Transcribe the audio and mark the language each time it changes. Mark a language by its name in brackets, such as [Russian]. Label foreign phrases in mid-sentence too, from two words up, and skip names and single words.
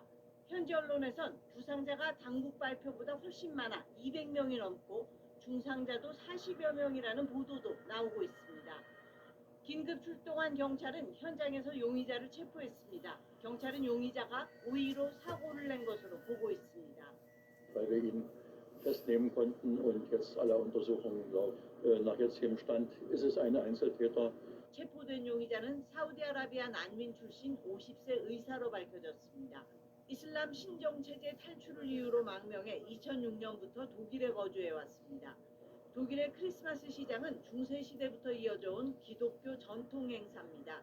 [Korean] 현지 언론에선 부상자가 당국 발표보다 훨씬 많아 200명이 넘고 중상자도 40여 명이라는 보도도 나오고 있습니다. 긴급 출동한 경찰은 현장에서 용의자를 체포했습니다. 경찰은 용의자가 고의로 사고를 낸 것으로 보고 있습니다. [German] Weil wir ihn festnehmen konnten und jetzt aller Untersuchungen nach jetzigem Stand ist es ein Einzeltäter. [Korean] 체포된 용의자는 사우디아라비아 난민 출신 50세 의사로 밝혀졌습니다. 이슬람 신정체제 탈출을 이유로 망명해 2006년부터 독일에 거주해 왔습니다. 독일의 크리스마스 시장은 중세시대부터 이어져 온 기독교 전통 행사입니다.